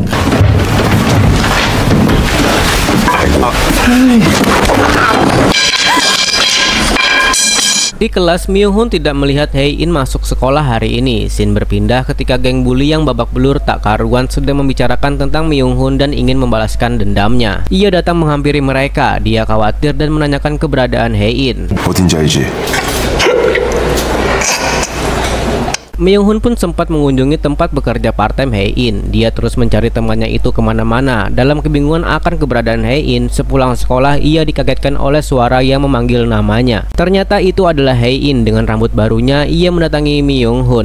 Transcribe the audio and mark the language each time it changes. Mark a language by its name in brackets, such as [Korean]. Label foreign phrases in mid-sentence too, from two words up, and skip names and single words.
[Indonesian] Di kelas, Myung-hun tidak melihat Hae-in masuk sekolah hari ini. Scene berpindah ketika geng bully yang babak belur tak karuan sedang membicarakan tentang Myung-hun dan ingin membalaskan dendamnya. Ia datang menghampiri mereka. Dia khawatir dan menanyakan keberadaan Hae-in. [Korean] 어딘지 알지? [Indonesian] Myung-hun pun sempat mengunjungi tempat bekerja part-time Hae-in. Dia terus mencari temannya itu kemana-mana. Dalam kebingungan akan keberadaan Hae-in, sepulang sekolah ia dikagetkan oleh suara yang memanggil namanya. Ternyata itu adalah Hae-in. Dengan rambut barunya, ia mendatangi Myung-hun.